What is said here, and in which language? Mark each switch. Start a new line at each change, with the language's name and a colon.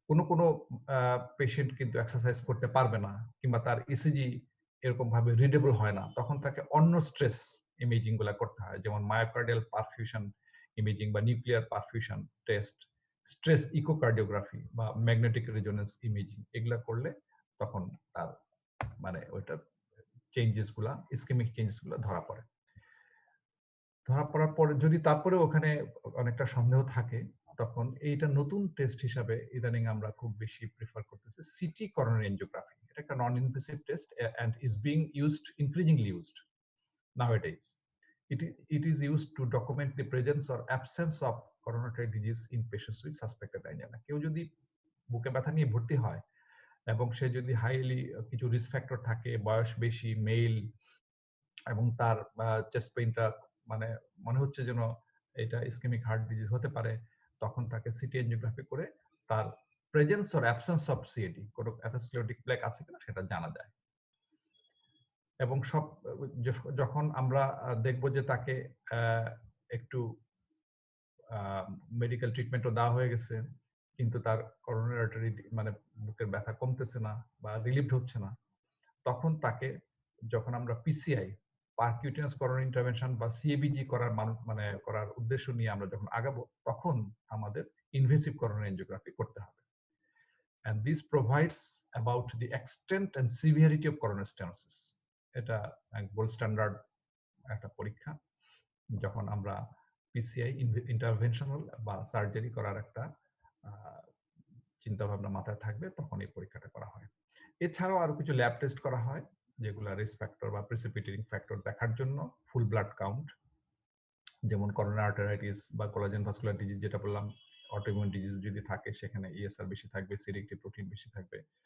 Bangla: কোনো পেশেন্ট কিন্তু এক্সারসাইজ করতে পারবে না কিংবা তার ইসিজি এরকম ভাবে রিডেবল হয় না, তখন তাকে অন্য স্ট্রেস ইমেজিং গুলা করতে হয় যেমন মায়োকার্ডিয়াল পারফিউশন ইমেজিং বা nuclear perfusion test, stress echocardiography বা ম্যাগনেটিক রেজোনেন্স ইমেজিং এগুলা করলে তখন তার মানে ওইটা চেঞ্জেস গুলা ইসকেমিক চেঞ্জেস গুলা ধরা পড়ে। ধরা পড়ার পরে যদি তারপরে ওখানে অনেকটা সন্দেহ থাকে তখন এইটা নতুন টেস্ট হিসাবে ইদানিং আমরা খুব বেশি প্রেফার করতেছি সিটি করোনারি এনজিওগ্রাফি। এটা একটা non invasive test
English: and is being used increasingly used nowadays. It is used to document the presence or absence of coronary disease in patients with suspected angina.
Bangla: কেউ যদি বুকে ব্যথা নিয়ে ভর্তি হয় এবং সে যদি হাইলি কিছু রিস্ক ফ্যাক্টর থাকে, বয়স বেশি, মেল এবং তার চেস্ট পেইনটা মানে মনে হচ্ছে যেন এটা ইসকেমিক হার্ট ডিজিজ হতে পারে, তখন তাকে সিটি এনজিওগ্রাফি করে তার presence or absence of CAD কোনো অ্যাথেরোস্ক্লেরোটিক প্লেক আছে কিনা সেটা জানা যায়। এবং সব যখন আমরা দেখব যে তাকে একটু মেডিকেল ট্রিটমেন্টও দেওয়া হয়ে গেছে কিন্তু তার করোনারি আর্টারি মানে বুকের ব্যথা কমতেছে না বা রিলিভড হচ্ছে না, তখন তাকে যখন আমরা পিসিআই পারকিউটেনাস করোনারি ইন্টারভেনশন বা সিএবিজি করার মানে করার উদ্দেশ্য নিয়ে আমরা যখন আগাবো তখন আমাদের ইনভেসিভ করোনারি এনজিওগ্রাফি করতে হবে।
English: and this provides about the extent and severity of coronary stenosis.
Bangla: এটা গোল্ড স্ট্যান্ডার্ড একটা পরীক্ষা যখন আমরা পিসিআই ইন্টারভেনশনাল বা সার্জারি করার একটা চিন্তা ভাবনা মাথায় থাকবে তখন এই পরীক্ষাটা করা হয়। এছাড়াও আরো কিছু ল্যাব টেস্ট করা হয় যেগুলা রিস্ক ফ্যাক্টর বা প্রিসিপিটেটিং ফ্যাক্টর দেখার জন্য ফুল ব্লাড কাউন্ট, যেমন করোনারি আর্টারাইটিস বা কোলাজেন ভাস্কুলার ডিজিজ যেটা বললাম, অটোইমিউন ডিজিজ যদি থাকে সেখানে ইএসআর বেশি থাকবে, সিডিএক্টিভ প্রোটিন বেশি থাকবে।